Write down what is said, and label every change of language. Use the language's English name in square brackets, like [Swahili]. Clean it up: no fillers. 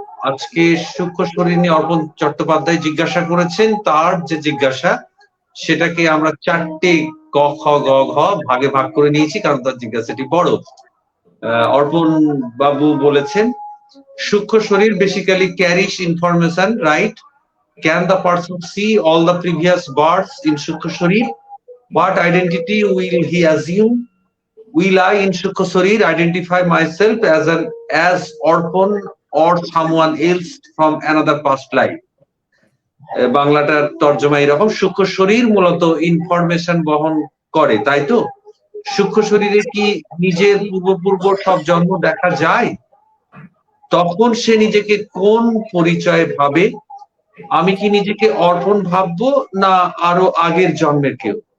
[Bangla] আজকে সূক্ষ্ম শরীর নিয়ে অর্পণ চট্টোপাধ্যায় জিজ্ঞাসা করেছেন, তার যে জিজ্ঞাসা সেটাকে আমরা 4টে ক খ গ ঘ ভাগে ভাগ করে নিয়েছি, কারণ তার জিজ্ঞাসাটি বড়। অর্পণ বাবু বলেছেন, সূক্ষ্ম শরীর [English] Basically carries information, right? Can the person see all the previous births in Sukha Sharir? What identity will he assume? Will I in Sukha Sharir identify myself as Orpon or someone else from another past life? [Bangla] বাংলাটার তর্জমা এরকম, সূক্ষ্ম শরীর মূলত information বহন করে, তাই তো? সূক্ষ্ম শরীরে কি নিজের পূর্ব সব জন্ম দেখা যায়? তখন সে নিজেকে কোন পরিচয়ে ভাবে? আমি কি নিজেকে অর্পণ ভাববো না আরো আগের জন্মের কেউ?